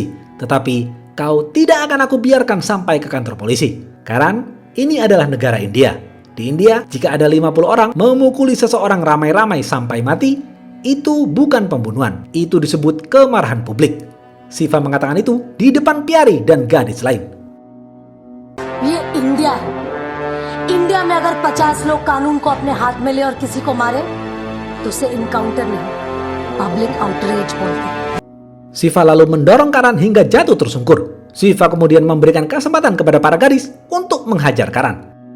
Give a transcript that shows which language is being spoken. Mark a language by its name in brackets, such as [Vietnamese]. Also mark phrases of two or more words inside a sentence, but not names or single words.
[Indonesian] Tetapi kau tidak akan aku biarkan sampai ke kantor polisi. Karan, ini adalah negara India. Di India, jika ada 50 orang memukuli seseorang ramai-ramai sampai mati, itu bukan pembunuhan. Itu disebut kemarahan publik. Siva mengatakan itu di depan Piari dan gadis lain. [Hindi] ये इंडिया है। इंडिया में अगर 50 लोग कानून को अपने हाथ में ले और किसी को मारे तो उसे इनकाउंटर नहीं, [English] public outreach [Hindi] बोलते हैं। [Indonesian] Siva lalu mendorong Karan hingga jatuh tersungkur. Siva kemudian memberikan kesempatan kepada para gadis untuk menghajar Karan.